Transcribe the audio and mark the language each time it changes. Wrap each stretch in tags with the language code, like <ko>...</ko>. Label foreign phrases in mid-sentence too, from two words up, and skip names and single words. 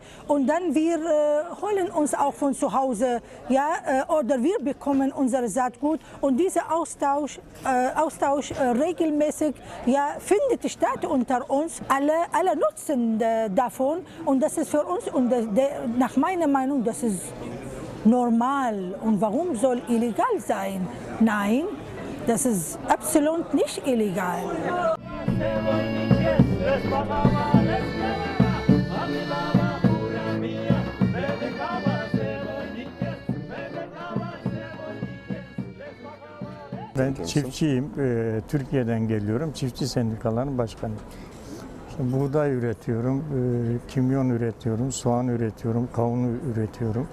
<de>Und dann wir holen uns auch von zu Hause, ja, oder wir bekommen unser Saatgut und dieser Austausch regelmäßig, ja, findet statt unter uns. Alle nutzen davon und das ist für uns, und nach meiner Meinung, das ist normal. Und warum soll illegal sein? Nein, das ist absolut nicht illegal.</de> <tr>Ben çiftçiyim. Türkiye'den geliyorum. Çiftçi sendikalarının başkanıyım. İşte buğday üretiyorum, kimyon üretiyorum, soğan üretiyorum, kavun üretiyorum.</tr>